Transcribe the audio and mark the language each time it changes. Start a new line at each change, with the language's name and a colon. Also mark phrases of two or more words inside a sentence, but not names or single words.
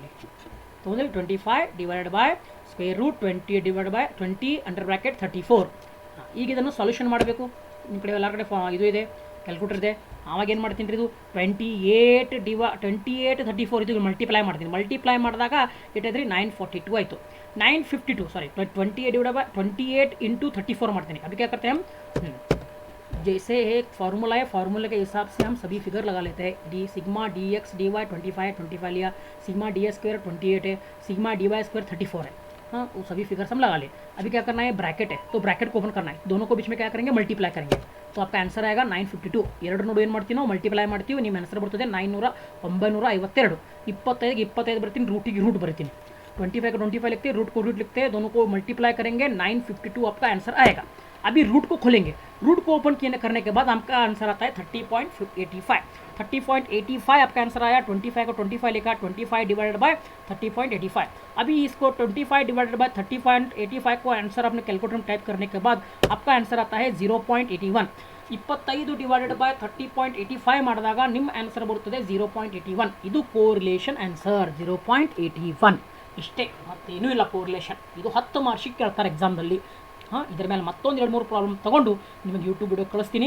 English: ತೊಗೊಂಡ್ರೆ 25 divided by square root 20 divide by 20 under bracket 34.
Kannada: ಈಗ ಇದನ್ನು ಸೊಲ್ಯೂಷನ್ ಮಾಡಬೇಕು. ನಿಮ್ಮ ಕಡೆ ಎಲ್ಲ ಕಡೆ ಇದು ಇದೆ, ಕ್ಯಾಲ್ಕುಲೇಟರ್ ಇದೆ. ಆವಾಗ ಏನು ಮಾಡ್ತೀನಿ ರೀ, ಇದು 28 34 ಇದು ಮಲ್ಟಿಪ್ಲೈ ಮಾಡ್ತೀನಿ. ಮಲ್ಟಿಪ್ಲೈ ಮಾಡಿದಾಗ ಇಟ್ಟಿದ್ರಿ 942 ಆಯಿತು.
Hindi: 952 सॉरी 28
English: divide by
Hindi: 28 इंटू 34 मारते हैं. अभी क्या करते हैं हम, जैसे एक फार्मूला है, फार्मूले के हिसाब से हम सभी फिगर लगा लेते हैं.
English: D sigma D X D Y
Hindi: 25 लिया,
English: sigma D X square
Hindi: 28 है,
English: sigma D Y square
Hindi: 34 है. हाँ, वो सभी फिगर्स हम लगा ले. अभी क्या करना है, ब्रैकेट है तो ब्रैकेट को ओपन करना है. दोनों को बीच में क्या करेंगे, मल्टीप्लाई करेंगे. तो आपका आंसर आएगा 952.
Kannada: ಎರಡು ನೋಡು ಏನು ಮಾಡ್ತೀವಿ ನಾವು, ಮಲ್ಟಿಪ್ಲೈ ಮಾಡ್ತೀವಿ. ನಿಮ್ಮ ಆನ್ಸರ್ ಬರ್ತದೆ 952. 25 25 ಬರ್ತೀನಿ, ರೂಟಿಗೆ ರೂಟ್ ಬರ್ತೀನಿ.
Hindi: 25 को 25 लिखते हैं, रूट को रूट लिखते हैं, दोनों को मल्टीप्लाई करेंगे. 952 आपका आंसर आएगा. अभी रूट को खोलेंगे. रूट को ओपन करने के बाद आपका आंसर आता है 30.85. 30.85 आपका आंसर आया. 25 को 25 लिखा, 25
English: divided by
Hindi: 30.85. अभी इसको 25
English: divided by
Hindi: 30.85 को आंसर आपने कैलकुलेटर में टाइप करने के बाद आपका आंसर आता है 0.81.
Kannada: 25
English: divided by
Kannada: 30.85 ಮಾಡಿದಾಗ ನಿಮ್ಮ ಆನ್ಸರ್ ಬರುತ್ತದೆ 0.81. ಇದು ಕೋರಿಲೇಷನ್ ಆನ್ಸರ್ 0.81. ಇಷ್ಟೇ, ಮತ್ತೇನೂ ಇಲ್ಲ ಕೋರಿಲೇಷನ್. ಇದು 10 ಮಾರ್ಕ್ಸಿಗೆ ಕೇಳ್ತಾರೆ ಎಕ್ಸಾಮ್ದಲ್ಲಿ. ಹಾಂ, ಇದ್ರ ಮೇಲೆ ಮತ್ತೊಂದು 2-3 ಪ್ರಾಬ್ಲಮ್ ತೊಗೊಂಡು ನಿಮಗೆ ಯೂಟ್ಯೂಬ್ ವಿಡಿಯೋ ಕಳಿಸ್ತೀನಿ.